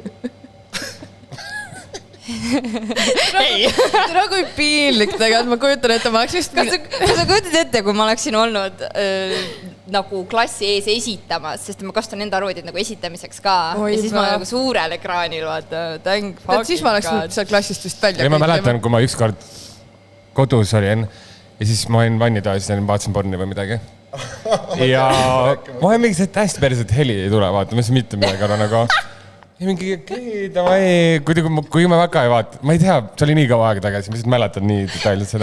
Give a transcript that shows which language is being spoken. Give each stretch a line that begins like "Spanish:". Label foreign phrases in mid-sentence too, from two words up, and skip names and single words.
Estonian: Ei. Tere, kui piinlik tegelikult, ma kujutan ette, ma oleks vist... Kas sa kujutad ette, kui ma oleksin olnud nagu klassi ees esitamas, sest ma kasutan enda arvutit nagu esitamiseks ka. Ja siis ma nagu suurel ekraanil vaata,
English: thank fucking God.
Estonian: Siis ma oleks seal klassist vist välja. Ma mäletan, kui ma ükskord kodus olin ja siis ma olin vannitoas ja vaatasin porni või midagi. Ja ma olen mingi see, et hästi päris, et heli ei tule, vaata, ma ei saa mitte midagi aru nagu... Mingi, kui ma väga ei vaata, ma ei tea, see oli nii kaua aega tagasi, ma lihtsalt mäletan nii detailselt seda.